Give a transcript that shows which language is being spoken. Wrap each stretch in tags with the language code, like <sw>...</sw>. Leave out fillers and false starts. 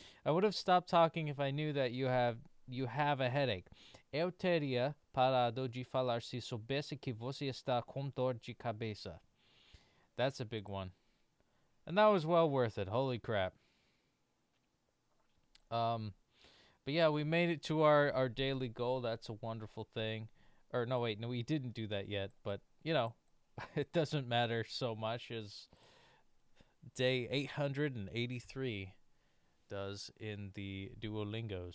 <en>I would have stopped talking if I knew that you have a headache.</en> <pt>Eu teria parado de falar se soubesse que você está com dor de cabeça.</pt> <en>That's a big one. And that was well worth it. Holy crap. But yeah, we made it to our daily goal. That's a wonderful thing. Or no, wait, no, we didn't do that yet. But, it doesn't matter so much as day 883 does in the Duolingos.</en>